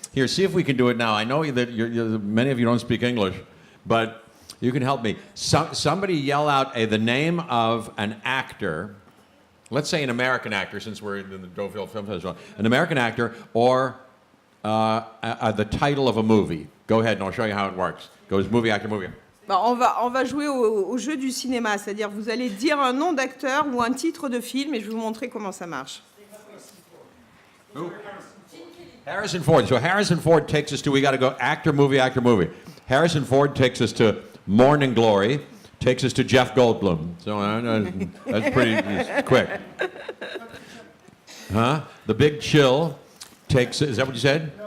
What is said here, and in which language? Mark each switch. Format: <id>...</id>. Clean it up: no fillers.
<en>Here, see if we can do it now. I know that many of you don't speak English, but you can help me. Somebody yell out the name of an actor. Let's say an American actor, since we're in the Deauville Film Festival. An American actor or the title of a movie. Go ahead, and I'll show you how it works. Goes movie, actor, movie.</en> <fr>Bah, on va jouer au jeu du cinéma, c'est-à-dire vous allez dire un nom d'acteur ou un titre de film et je vais vous montrer comment ça marche.</fr> <en>Who? Harrison Ford. So Harrison Ford takes us to, we got to go actor, movie, actor, movie. Harrison Ford takes us to Morning Glory, takes us to Jeff Goldblum. So that's pretty quick. Huh? The Big Chill takes, is that what you said?</en>